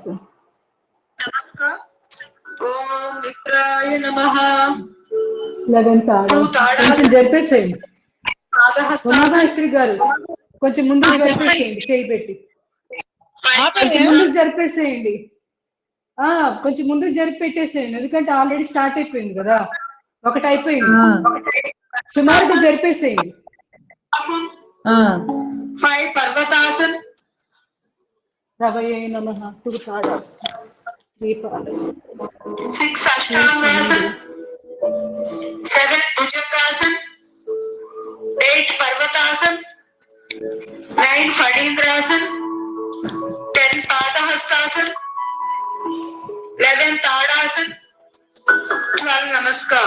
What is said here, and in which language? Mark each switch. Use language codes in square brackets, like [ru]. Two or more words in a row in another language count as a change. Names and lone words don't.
[sa] नमस्कार. ओम मित्राय नमः. 11 ताड़ास. [te] కొంచెం జరిపేసేయండి. ఉమామహేశ్వరి గారు కొంచెం ముందుకు జరిపేసేయండి. చేయి పెట్టి కొంచెం ముందుకు జరిపేసేయండి. కొంచెం ముందుకు జరిపి పెట్టేసేయండి. ఎందుకంటే [en] already start [te] అయిపోయింది కదా, ఒకటి అయిపోయింది. సుమారుగా జరిపేసేయండి. [sa] 5 पर्वतासन. రవయే నమః. 2 ताड़ास, 3 पादास, 6 अष्टांगासन, 7 भुजंगासन, 8 पर्वतासन, 9 फणींद्रासन, 10 पादहस्तासन, 11 ताड़ासन, 12 नमस्कार.